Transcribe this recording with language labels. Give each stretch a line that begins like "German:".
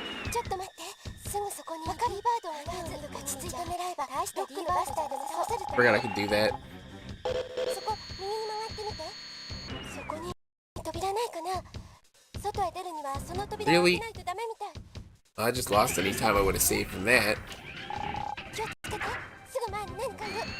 Japanese: ちょっと待って、すぐそこにリバードがいるはず。落ち着いて狙えば大したリーバースターでも倒せると。
English: Forgot I could do that.
Japanese: そこ右に回ってみて。そこに扉ないかな。外へ出るにはその扉を開けないとダメみたい。
English: I just lost any time I would have saved from that.
Japanese: 気をつけて、すぐ前に何かいる。